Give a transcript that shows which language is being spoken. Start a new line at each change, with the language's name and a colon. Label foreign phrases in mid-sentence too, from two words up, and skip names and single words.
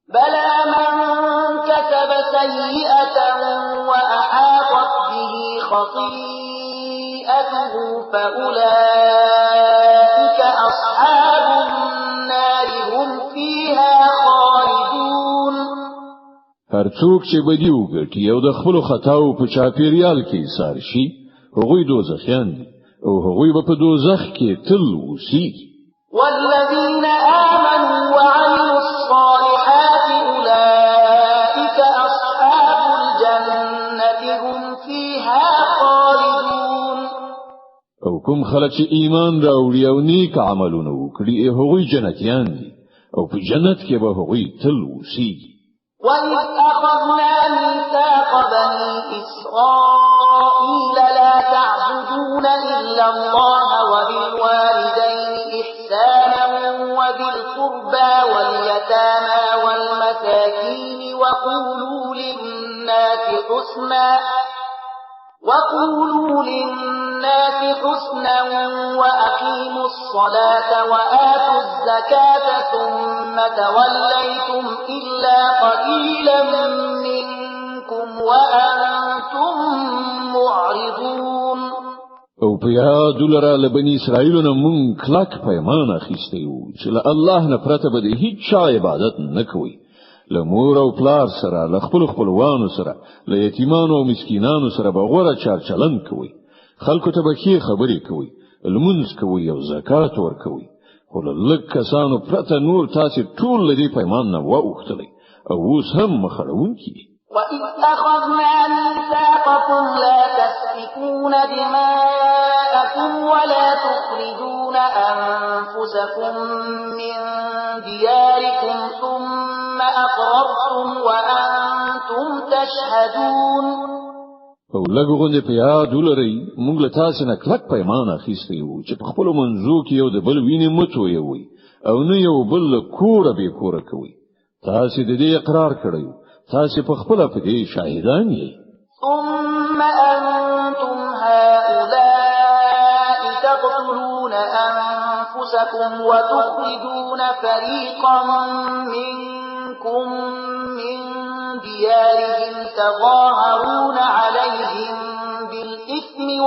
Arabic: بلى من كسب سيئة وأحاطت به خطيئته فأولئك أصحاب النار هم فيها خالدون.
Pashto: هر څوک چې بدی وکړي او د خپل خطاو په چاپیریال کې ایثار شي هغوی دوزخیان دي او هغوی به په دوزخ کې تل اوسېږي.
Arabic: والذين آمنوا وعملوا الصالحات أولئك أصحاب الجنة هم فيها خالدون.
Pashto: او کوم خلک چې ایمان راوړي او نیک عملونه وکړي هغوی جنتیان دي او په جنت کې به هغوی تل اوسېږي.
Arabic: وَإِذْ أَخَذْنَا مِيثَاقَ بَنِي إِسْرَائِيلَ لَا تَعْبُدُونَ إِلَّا اللَّهَ وَبِالْوَالِدَيْنِ إِحْسَانًا وَذِي الْقُرْبَى وَالْيَتَامَى وَالْمَسَاكِينِ وَقُولُوا لِلنَّاسِ حُسْنًا وَأَقِيمُوا الصَّلَاةَ وَآتُوا الزَّكَاةَ ثُمَّ تَوَلَّيْتُمْ إِلَّا قَلِيلًا مِنكُمْ وَأَنْتُمْ مُعْرِضُونَ.
Pashto: او په یاد لرا لبنی اسرائیل نه مون کلک پیمان اخیسته یو چې الله نه پرته به هیڅ چا عبادت نه کوي. لمور او پلار سره لخپل خپلوانو سره ل یتیمانو او مسکینانو سره به غوړه چارچلن کوي. خلکو ته به ښه خبرې کوي، لمونځ کوي او زکات ورکوي. خو لږ کسانو پرته نور تاسو ټول لدی پیمان نه واوختلی او اوس هم مخړونکي.
Arabic: وَإِذْ أَخَذْنَا مِيثَاقَكُمْ لَا تَسْفِكُونَ دِمَاءَكُمْ وَلَا تُخْرِجُونَ أَنفُسَكُم مِّن دِيَارِكُمْ ثُمَّ أَقْرَرْتُمْ وَأَنتُمْ تَشْهَدُونَ.
Pashto: او لګوغونې په یاد ولرئ موږ له تاسو نه کلک پیمان اخیستی یو چې په خپل منځو کې یو د بل وینې متوي او نه یو بل کوړه به کوړه کوي. تاسو د دې اقرار کړئ، تاسو په خپل په دې شاهدان یې.
Arabic: ثم أنتم هؤلاء تقتلون أنفسكم وتخرجون فريقا منكم من ديارهم تظاهرون عليهم بالإثم